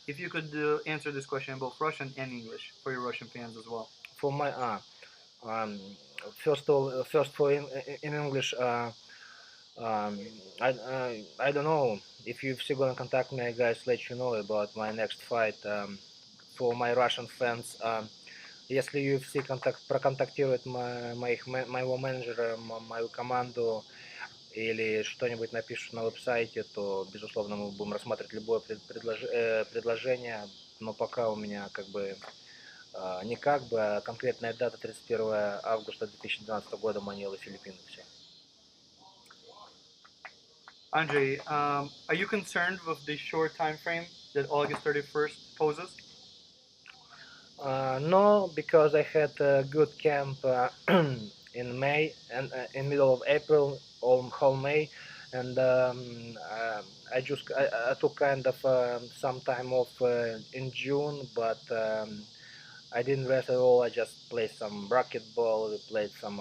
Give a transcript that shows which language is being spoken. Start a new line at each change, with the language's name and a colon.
English: If you could answer this question in both Russian and English for your Russian fans as well. For my um, first for in English. Um, I don't know if you're still gonna contact me, guys. Let you know about my next fight. For my Russian fans,
Russian: если UFC проконтактирует моего менеджера, мою команду или что-нибудь напишут на веб-сайте, то, безусловно, мы будем рассматривать любое предложение, но пока у меня как бы не как бы, а конкретная дата 31 августа 2012 года Манила, Филиппины. Все.
English: Andrei, are you concerned with the short time frame that August 31st poses? No, because I had a good camp in May and in middle of April, all whole May, and I took kind of some time off in June, but I didn't rest at all. I just played some racquetball, played some.